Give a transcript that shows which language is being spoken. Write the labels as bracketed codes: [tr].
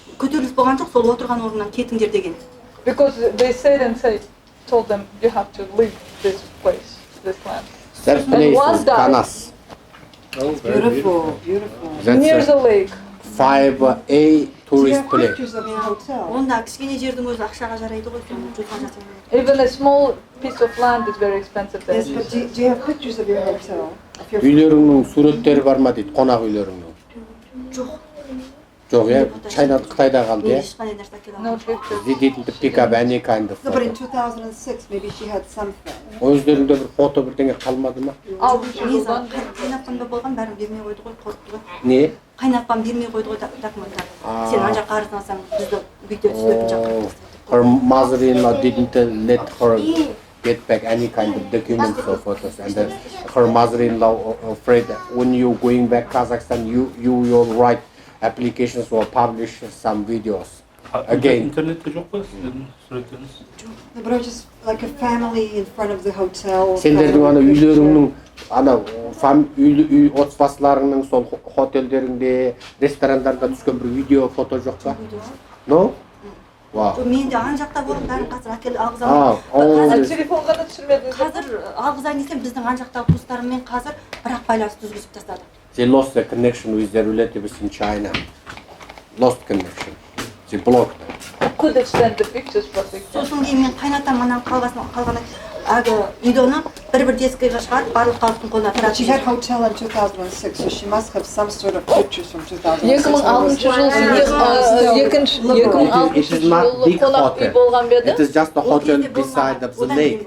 [kk] Көтеріліс болған жоқ, сол отырған орнынан кетіңдер деген. [en] Because they said and told them, you have to leave this place, this land. That place is Kanas. Oh, beautiful, beautiful. Near the lake. 5A tourist place. Pictures of your hotel. [kk] Онда кішкене жердің өзі ақшаға жарайды ғой. [en] Even a small piece of land is very expensive there. Yes, but do you have pictures of your hotel? [kk] Үйлеріңнің суреттері бар ма дейді, қонақ үйлеріңнің? Жоқ. Жоқ, Чайна Қытайда қалды, [en] No pictures. They didn't pick up any kind of No, but photo. in 2006, maybe she had something. [kk] Өздерінде бір фото бірдеңе қалмады ма? Қайнатпамда болған бәрін бермей қойды ғой, қорқытты ғой. Не? Қайнатпам бермей қойды ғой документтарды. Сен ана жаққа арыздансаң, бізді бүйтіп түсіретін жаққа. [en] Her mother-in-law didn't let her get back any kind of documents or photos, and her mother-in-law afraid that when you going back Kazakhstan, you will write applications or publish some videos again. [tr] İnternette yok mu sizin sürekleriniz? [en] No, but I just like a family in front of the hotel. [kk] Сендердің ана үйлеріңнің ана үй отбасыларыңның сол хотелдеріңде, ресторандарда түскен бір видео, фото жоқ па? [en] No? Wow. [kk] Мен де ана жақта болдым, бәрін қазір әкеліп алғызамын. Телефонға да түсірмедіңіз? Қазір алғызайын десем, біздің ана жақтағы туыстарыммен қазір бірақ байланысты үзгізіп тастады. [en] They lost the connection with their relatives in China. Lost connection. They blocked them. Could have sent the pictures, but they can't. [kk] Сосын кейін мен қайнатам анам қалған әлгі видеоны бір дискіге шығарып барлық халықтың қолына [en] But she had hotel in 2006, so she must have some sort of pictures from 2006. 2006 It is not big hotel. It is just a hotel beside of the lake.